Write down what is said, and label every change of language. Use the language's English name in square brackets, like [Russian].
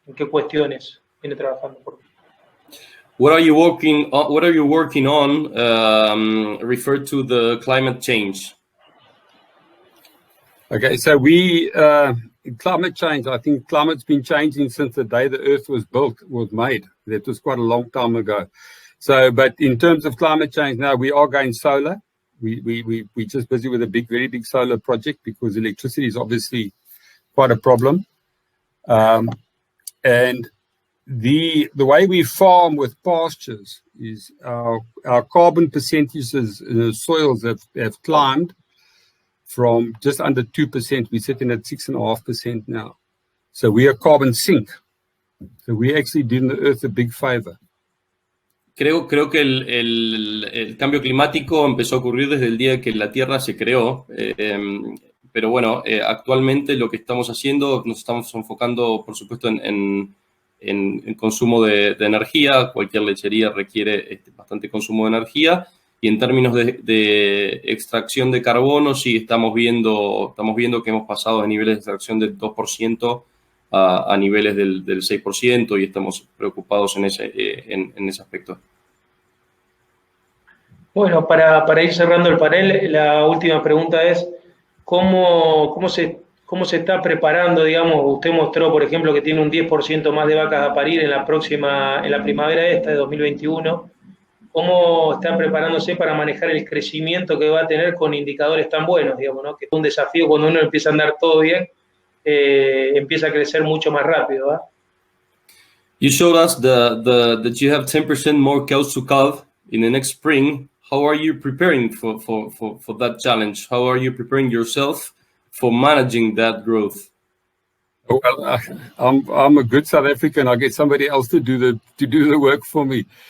[Spanish] ¿En qué cuestiones viene trabajando? [English] What are you working on referred to the climate change? Okay, so climate change, I think climate's been changing since the day the Earth was made. That was quite a long time ago. So, but in terms of climate change now, we are going solar. We're just busy with a very big solar project because electricity is obviously quite a problem. And the way we farm with pastures is our carbon percentages in the soils have climbed from just under 2%. We're sitting at 6.5% now. So we are carbon sink. So we're actually doing the earth a big favor. [Spanish] Creo que el cambio climático empezó a ocurrir desde el día que la Tierra se creó, pero bueno, actualmente lo que estamos haciendo, nos estamos enfocando, por supuesto, en consumo de energía. Cualquier lechería requiere bastante consumo de energía, y en términos de extracción de carbono, sí estamos viendo que hemos pasado de niveles de extracción del 2% a niveles del 6%, y estamos preocupados en ese aspecto. Bueno, para ir cerrando el panel, la última pregunta es, ¿cómo se está preparando, digamos? Usted mostró, por ejemplo, que tiene un 10% más de vacas a parir en la primavera esta de 2021. ¿Cómo está preparándose para manejar el crecimiento que va a tener con indicadores tan buenos, digamos, ¿no? Que es un desafío cuando uno empieza a andar todo bien, empieza a crecer mucho más rápido, ¿va? [English] You showed us that you have 10% more cows to calve in the next spring. How are you preparing for that challenge? How are you preparing yourself for managing that growth? Well, I'm a good South African. I get somebody else to do the work for me.